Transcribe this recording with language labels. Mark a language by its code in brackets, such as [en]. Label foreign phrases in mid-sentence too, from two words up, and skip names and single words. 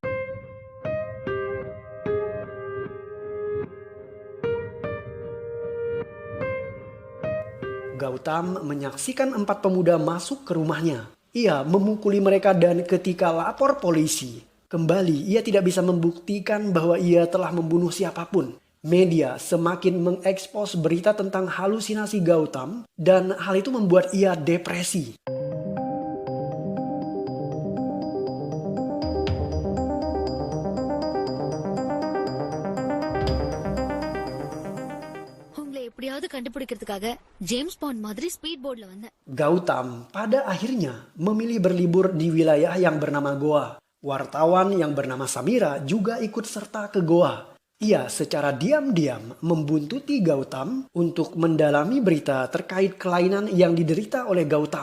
[id] Gautam menyaksikan 4 pemuda masuk ke rumahnya. Ia memukuli mereka dan ketika lapor polisi, kembali ia tidak bisa membuktikan bahwa ia telah membunuh siapapun. Media semakin mengekspos berita tentang halusinasi Gautam dan hal itu membuat ia depresi. [ta] உங்களை எப்படியாவது கண்டுபிடிக்கிறதுக்காக ஜேம்ஸ் பாண்ட் மாதிரி [en] speed boatla [ta] வந்தேன். [id] Gautam pada akhirnya memilih berlibur di wilayah yang bernama Goa. Wartawan yang bernama Samira juga ikut serta ke Goa. Ia secara diam-diam membuntuti Gautam untuk mendalami berita terkait kelainan yang diderita oleh Gautam.